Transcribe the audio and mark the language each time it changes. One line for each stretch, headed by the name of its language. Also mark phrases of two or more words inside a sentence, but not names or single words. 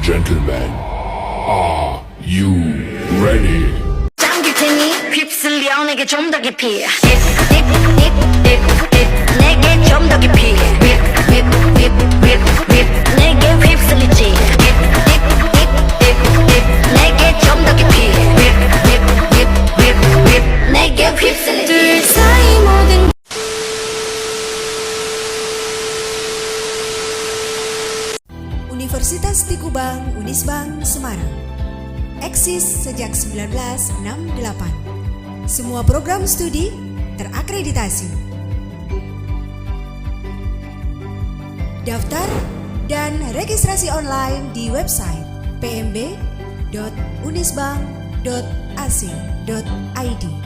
English: gentlemen, are you ready?
Korean: 잠길 테니 휩쓸려 내게 좀 더 깊이 내게 좀 더 깊이 내게 휩쓸리지 내게 좀 더 깊이 내게 휩쓸리지 둘 사이 모든
Indonesian: Universitas Tikubang Unisbang Semarang. Eksis sejak 1968. Semua program studi terakreditasi. Daftar dan registrasi online di website pmb.unisbang.ac.id.